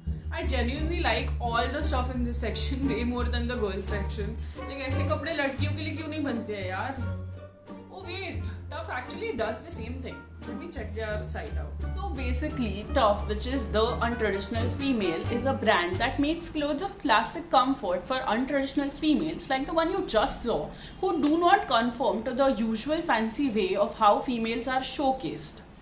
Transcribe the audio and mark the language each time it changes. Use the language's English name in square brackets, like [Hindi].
[English] I genuinely like all the stuff in this section way more than the girls section. [Hindi] Like ऐसे कपड़े लड़कियों के लिए क्यों नहीं बनते हैं यार? [English] Oh wait, Tuff actually does the same thing. Let me check their site out. So basically, Tuff, which is the untraditional female, is a brand that makes clothes of classic comfort for untraditional females like the one you just saw, who do not conform to the usual fancy way of how females are showcased.